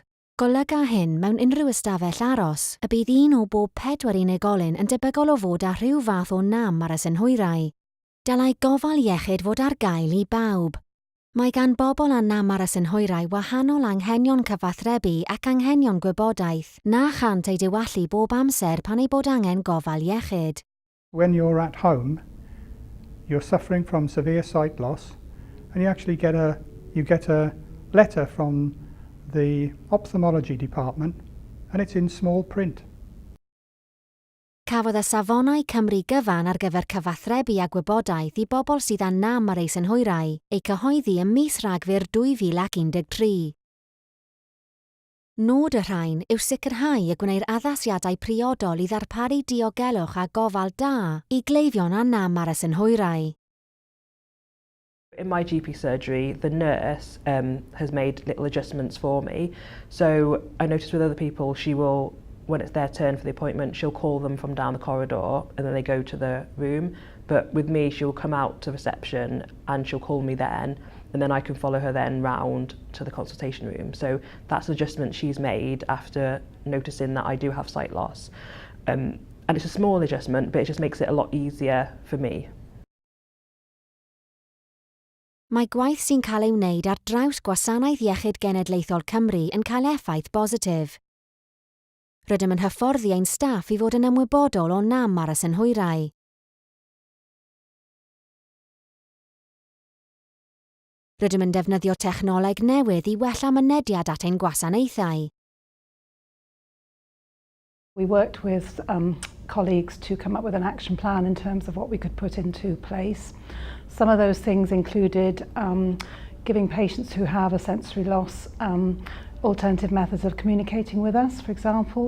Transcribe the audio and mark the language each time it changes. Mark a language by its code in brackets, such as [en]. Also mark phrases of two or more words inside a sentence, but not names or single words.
[cy] Golyga hyn mewn unrhyw ystafell aros, y bydd un o bob 4 unigolyn yn debygol o fod â rhyw fath o nam ar y synhwyrau. Dylai gofal iechyd fod ar gael i bawb. Mae gan bobl â nam ar y synhwyrau wahanol anghenion cyfathrebu ac anghenion gwybodaeth na chant ei diwallu bob amser pan ei bod angen gofal iechyd. [en] When you're at home, you're suffering from severe sight loss, and you actually get a letter from the ophthalmology department, and it's in small print. [cy] Cafodd y safonau Cymru gyfan ar gyfer cyfathrebu a gwybodaeth I bobl sydd â nam ar eu synhwyrau eu cyhoeddi ym mis Rhagfyr 2013. Nod y rhain yw sicrhau y gwneir addasiadau priodol I ddarparu diogelwch a gofal da I gleifion â nam ar y synhwyrau. [en] In my GP surgery, the nurse has made little adjustments for me. So I noticed with other people, she will, when it's their turn for the appointment, she'll call them from down the corridor and then they go to the room. But with me, she'll come out to reception and she'll call me then, and then I can follow her then round to the consultation room. So that's an adjustment she's made after noticing that I do have sight loss. And it's a small adjustment, but it just makes it a lot easier for me. [cy] Mae gwaith sy'n cael ei wneud ar draws Gwasanaeth Iechyd Genedlaethol Cymru yn cael effaith bositif. Rydym yn hyfforddi ein staff I fod yn ymwybodol o nam ar y synhwyrau. Rydym yn defnyddio technoleg newydd I wella mynediad at ein gwasanaethau. [en] We worked with colleagues to come up with an action plan in terms of what we could put into place. Some of those things included giving patients who have a sensory loss alternative methods of communicating with us, for example.